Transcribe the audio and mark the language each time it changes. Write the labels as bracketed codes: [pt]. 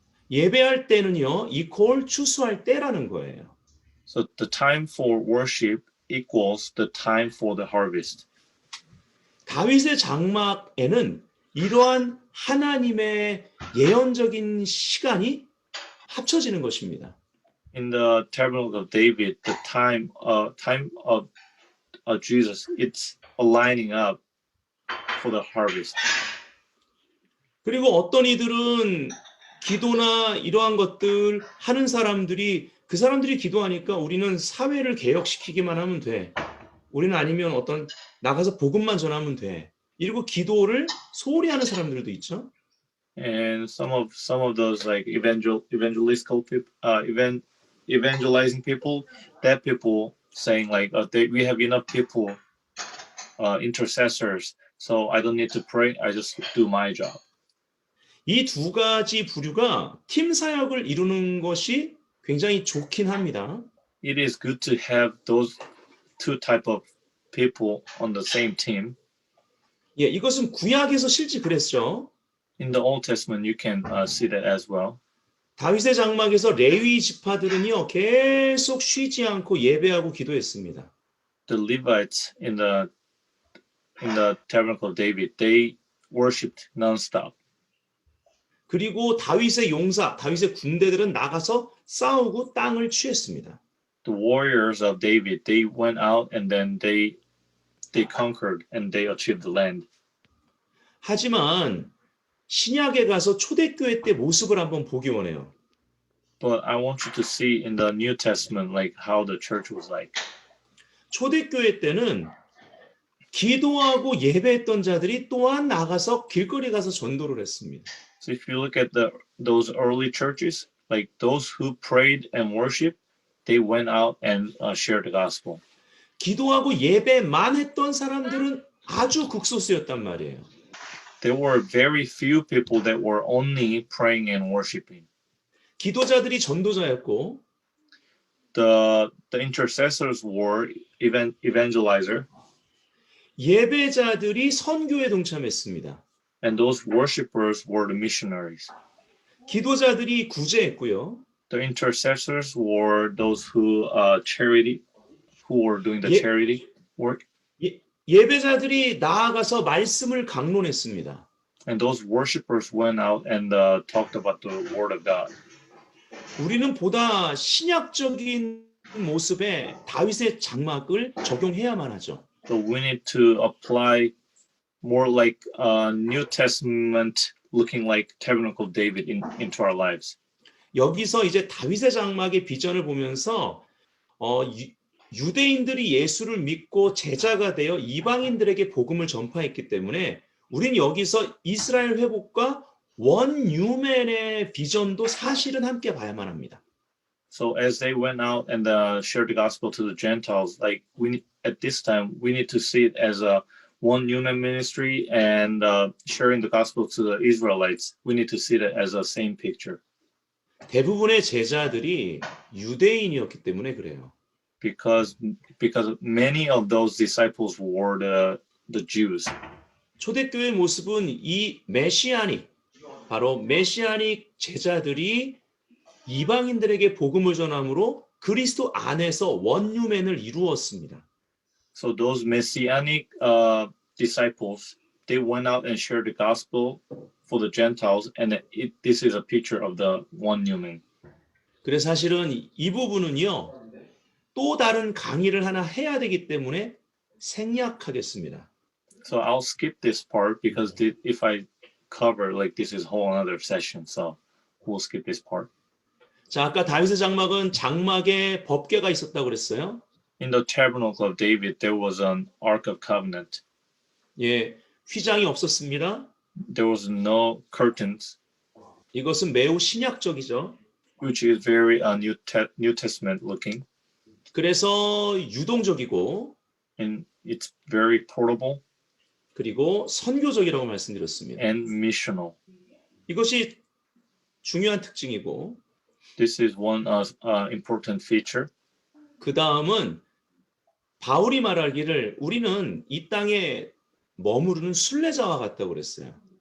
[ko] 예배할 때는요, 이퀄 추수할 때라는 거예요. [en] So the time for worship equals the time for the harvest. [ko] 다윗의 장막에는 이러한 하나님의 예언적인 시간이 합쳐지는 것입니다. [en] In the tabernacle of David, the time of Jesus, it's aligning up for the harvest. [ko] 그리고 어떤 이들은 기도나 이러한 것들 하는 사람들이 그 사람들이 기도하니까 우리는 사회를 개혁시키기만 하면 돼. 우리는 아니면 어떤 나가서 복음만 전하면 돼. 이러고 기도를 소홀히 하는 사람들도 있죠. [en] And some of those like evangelistical people, evangelizing people, that people saying like we have enough people, intercessors, so I don't need to pray. I just do my job. [ko] 이 두 가지 부류가 팀 사역을 이루는 것이 굉장히 좋긴 합니다. [en] It is good to have those two type of people on the same team. [ko] 예, 이것은 구약에서 실제 그랬죠. [en] In the Old Testament, you can see that as well. [ko] 다윗의 장막에서 레위 지파들은요 계속 쉬지 않고 예배하고 기도했습니다. [en] The Levites in the tabernacle of David, they worshipped nonstop. [ko] 그리고 다윗의 용사, 다윗의 군대들은 나가서 싸우고 땅을 취했습니다. [en] The warriors of David, they went out and then they conquered and they achieved the land. [ko] 하지만 신약에 가서 초대교회 때 모습을 한번 보기 원해요. [en] But I want you to see in the New Testament like how the church was like. [ko] 초대교회 때는 기도하고 예배했던 자들이 또한 나가서 길거리 가서 전도를 했습니다. [en] So if you look at those early churches, like those who prayed and worshiped, they went out and shared the gospel. [ko] 기도하고 예배만 했던 사람들은 아주 극소수였단 말이에요. [en] There were very few people that were only praying and worshiping. [ko] 기도자들이 전도자였고 [en] The intercessors were evangelizer, [ko] 예배자들이 선교에 동참했습니다. [en] and those worshipers were the missionaries. [ko] 기도자들이 구제했고요. [en] The intercessors were those who were doing the 예- charity work, [ko] 예배자들이 나아가서 말씀을 강론했습니다. [en] and those worshipers went out and talked about the word of God. [ko] 우리는 보다 신약적인 모습의 다윗의 장막을 적용해야만 하죠. [en] So we need to apply more like New Testament looking like Tabernacle David into our lives. [ko] 여기서 이제 다윗의 장막의 비전을 보면서 유대인들이 예수를 믿고 제자가 되어 이방인들에게 복음을 전파했기 때문에 우린 여기서 이스라엘 회복과 원유맨의 비전도 사실은 함께 봐야만 합니다. [en] So as they went out and shared the gospel to the Gentiles, like at this time we need to see it as a one human ministry and sharing the gospel to the Israelites. We need to see that as a same picture. [ko] 대부분의 제자들이 유대인이었기 때문에 그래요. [en] Because many of those disciples were the Jews. [ko] 초대교회의 모습은 이 바로 메시아닉 제자들이 이방인들에게 복음을 전함으로 그리스도 안에서 원유맨을 이루었습니다. [en] So those messianic disciples, they went out and shared the gospel for the Gentiles, and this is a picture of the one human. [ko] 그래서 사실은 이 부분은요, 또 다른 강의를 하나 해야 되기 때문에 생략하겠습니다. [en] So I'll skip this part because if I cover like this is whole another session, so we'll skip this part. [ko] 자, 아까 다윗의 장막은 장막에 법궤가 있었다고 그랬어요. [en] In the tabernacle of David, there was an Ark of Covenant. [ko] 예, 휘장이 없었습니다. [en] There was no curtains, [ko] 이것은 매우 신약적이죠. [en] which is very New Testament looking, [ko] 그래서 유동적이고 [en] and it's very portable [ko] 그리고 선교적이라고 말씀드렸습니다. [en] and missional. [ko] 이것이 중요한 특징이고 [en] This is one important feature. [ko] 그 다음은 바울이 말하기를 우리는 이 땅에 머무르는 순례자와 같다고 그랬어요.